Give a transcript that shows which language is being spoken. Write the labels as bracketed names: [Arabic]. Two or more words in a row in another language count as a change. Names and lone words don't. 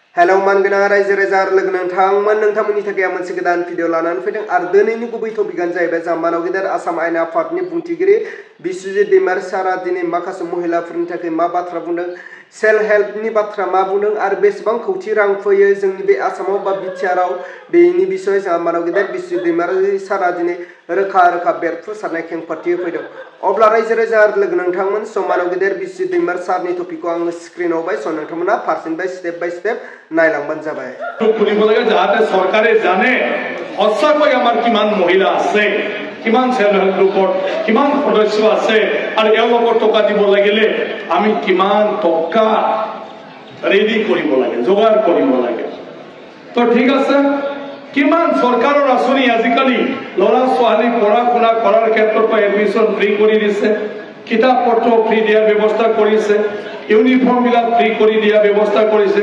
[Bodo] हेलो मानगोनां रायजो राजा आरो लोगो नोंथांमोननि थाखाय मोनसे गोदान भिडिअ लानानै फैदों आरो दिनैनि गुबै टपिकआनो जाहैबाय जोंहा मानव गेदेर आसाम आयेन आफादनि बुंथिगिरि बिस्वजित दैमारि सारा दिनै माखासे महिलाफोरनि थाखाय मा बाथ्रा बुंदों [English] सेल्फ हेल्पनि [Bodo] बाथ्रा मा बुंदों आरो बेसेबां खौथि रां फैयो जोंनि बे आसामाव बा बिटिआरआव बेनि बिसय जोंहा मानव गेदेर बिस्वजित दैमारि सारा दिनै रोखा बेरफ्रुसारनाय खेंफोरथि होफैदों। अब्ला रायजो राजा आरो लोगो नोंथांमोन मानव गेदेर बिस्वजित दैमारि सारनि टपिकखौ आङो स्क्रिनाव होबाय नोंथांमोना फारसेनिफ्राय बाय स्टेप नायलांबानो जाबाय। [Assamese] যাতে সরকারে জানে সঁচাকৈ আমাৰ কিমান মহিলা আছে, কিমান [English] self help group [Assamese] কিমান সদস্য আছে আৰু এওঁলোকৰ টকা দিব লাগিলে আমি কিমান টকা ৰেডি কৰিব লাগে, যোগাৰ কৰিব লাগে। তো ঠিক আছে, কিমান সরকাৰৰ আঁচনি আজিকালি ল'ৰা ছোৱালী পঢ়া শুনা কৰাৰ ক্ষেত্ৰত এডমিশ্যন ফ্ৰী কৰি দিছে, কিতাপ পত্ৰ ফ্ৰী দিয়াৰ ব্যৱস্থা কৰিছে, ইউনিফর্ম বিলাক ফ্ৰী কৰি দিয়া ব্যৱস্থা কৰিছে।